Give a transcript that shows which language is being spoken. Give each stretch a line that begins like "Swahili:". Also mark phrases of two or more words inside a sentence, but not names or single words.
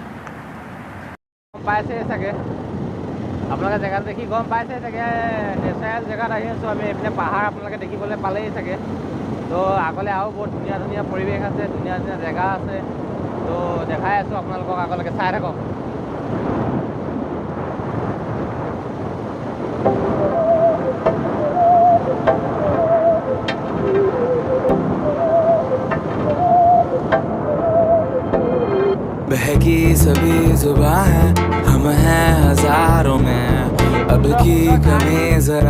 Assamese: পাইছে চাগে আপোনালোকে জেগাত দেখি গম পাইছে চাগে, নেচাৰেল জেগাত আহি আছোঁ আমি। এইপিনে পাহাৰ আপোনালোকে দেখিবলৈ পালেই চাগে। তো আগলৈ আৰু বহুত ধুনীয়া ধুনীয়া পৰিৱেশ আছে, ধুনীয়া ধুনীয়া জেগা আছে। তো দেখাই আছোঁ আপোনালোকক, আগলৈকে চাই থাকক।
Hindi: बहकी सभी जुबां है, हम हैं हजारों में, अब की कमी जरा